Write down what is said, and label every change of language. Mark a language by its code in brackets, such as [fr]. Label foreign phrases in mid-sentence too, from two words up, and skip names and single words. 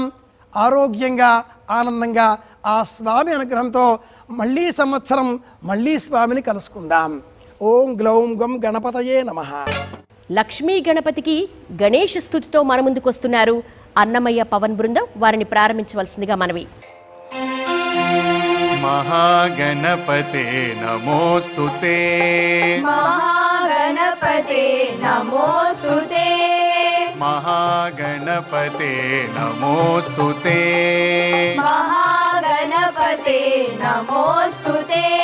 [te] ఆరోగ్యంగా ఆనందంగా ఆ స్వామి అనుగ్రహంతో మళ్ళీ సంవత్సరం మళ్ళీ స్వామిని కలుసుకుందాం. [sa] ఓం గ్లౌం గం గణపతయే నమః. [te] లక్ష్మీ గణపతికి గణేష్ స్తుతితో మన ముందుకొస్తున్నారు అన్నమయ్య పవన్ బృందం. వారిని ప్రారంభించవలసిందిగా మనవి. [sa] महागणपते नमोस्तुते महागणपते नमोस्तुते महागणपते नमोस्तुते महागणपते नमोस्तुते